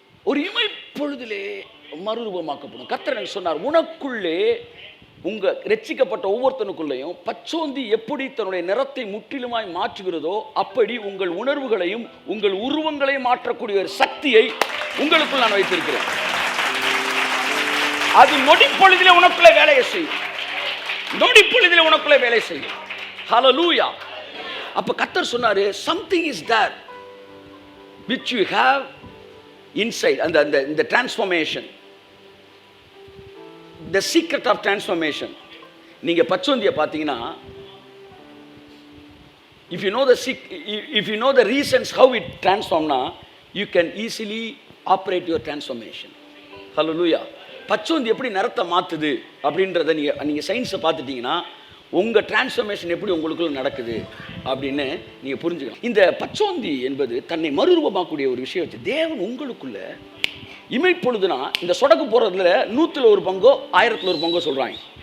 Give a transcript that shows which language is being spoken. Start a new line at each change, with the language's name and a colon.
Tamil: ஒரு இமைப்பொழுதிலே மறுரூபமாக்கப்படும். கர்த்தர் எனக்கு சொன்னார், உனக்குள்ளே உங்கள் ரட்சிக்கப்பட்ட ஒவ்வொருத்தனுக்குள்ளேயும் பச்சோந்தி எப்படி தன்னுடைய நிறத்தை முற்றிலுமாய் மாற்றுகிறதோ அப்படி உங்கள் உணர்வுகளையும் உங்கள் உருவங்களையும் மாற்றக்கூடிய ஒரு சக்தியை உங்களுக்குள் நான் வைத்திருக்கிறேன். அது நொடிப்பொழுதிலே உனக்குள்ளே வேலையை செய்யும். நொடிப்பொழுதிலே உனக்குள்ளே வேலை செய்யும். ஹல்லேலூயா. அப்ப கர்த்தர் சொன்னாரு,
English: something is there which you have inside. அந்த transformation, the secret of transformation.
Tamil: நீங்க பச்சோந்தியை பார்த்தீங்கன்னா,
English: if you know the reasons how it transformna, you can easily operate your transformation. Hallelujah.
Tamil: பச்சோந்தி எப்படி நிறத்தை மாற்றுது அப்படின்றத நீங்கள் சயின்ஸை பார்த்துட்டிங்கன்னா உங்கள் டிரான்ஸ்ஃபர்மேஷன் எப்படி உங்களுக்குள்ள நடக்குது அப்படின்னு நீங்கள் புரிஞ்சுக்கலாம். இந்த பச்சோந்தி என்பது தன்னை மறுரூபமாக்கக்கூடிய ஒரு விஷயம் வச்சு தேவன் உங்களுக்குள்ள இமைப்பொழுதுனா, இந்த சொடக்கு போகிறதுல 100ல் 1 பங்கோ 1000ல் 1 பங்கோ சொல்கிறாங்க.